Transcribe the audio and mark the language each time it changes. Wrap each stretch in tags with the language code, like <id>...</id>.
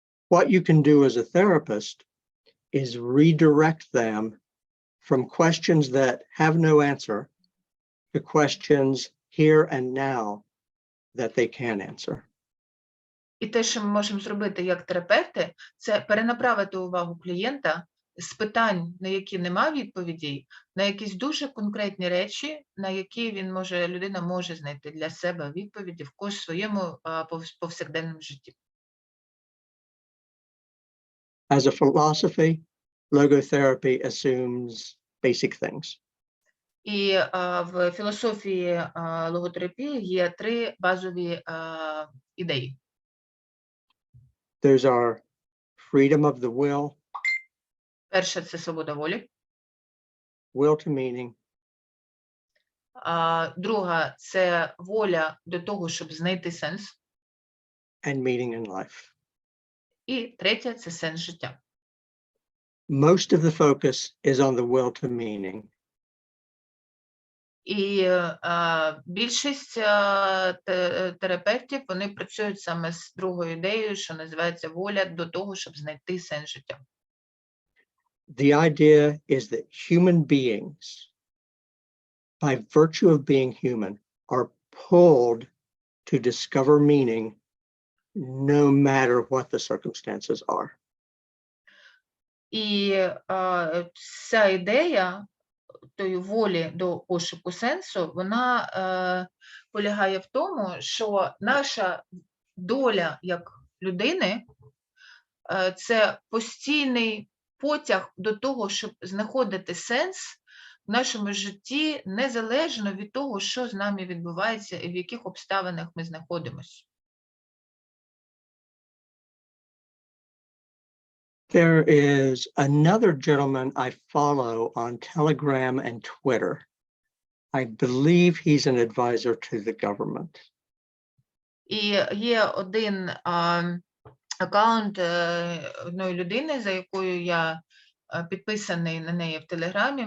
<en>What you can do as a therapist is redirect them from questions that have no answer to questions here and now that they can answer.</en> <uk>І те, що ми можемо зробити як терапевти, це перенаправити увагу клієнта з питань, на які нема відповідей, на якісь дуже конкретні речі, на які людина може знайти для себе відповіді в своєму повсякденному житті.</uk> <en>As a philosophy, logotherapy assumes basic things.</en> <uk>І в філософії логотерапії є 3 базові ідеї.</uk> <en>Those are freedom of the will,</en> <uk>Перша – це свобода волі.</uk> <en>will to meaning,</en> <uk>Друга – це воля до того, щоб знайти сенс.</uk> <en>and meaning in life.</en> <uk>І третя – це сенс життя.</uk> <en>Most of the focus is on the will to meaning.</en> <uk>І більшість терапевтів, вони працюють саме з другою ідеєю, що називається воля до того, щоб знайти сенс життя.</uk> <en>The idea is that human beings, by virtue of being human, are pulled to discover meaning no matter what the circumstances are.</en> <uk>І ця ідея тої волі до пошуку сенсу, вона полягає в тому, що наша доля як людини – це постійний потяг до того, щоб знаходити сенс в нашому житті, незалежно від того, що з нами відбувається і в яких обставинах ми знаходимося.</uk> <en>There is another gentleman I follow on Telegram and Twitter. I believe he's an advisor to the government.</en> <uk>І є один аккаунт одної людини, за якою я підписаний на неї в Телеграмі.</uk>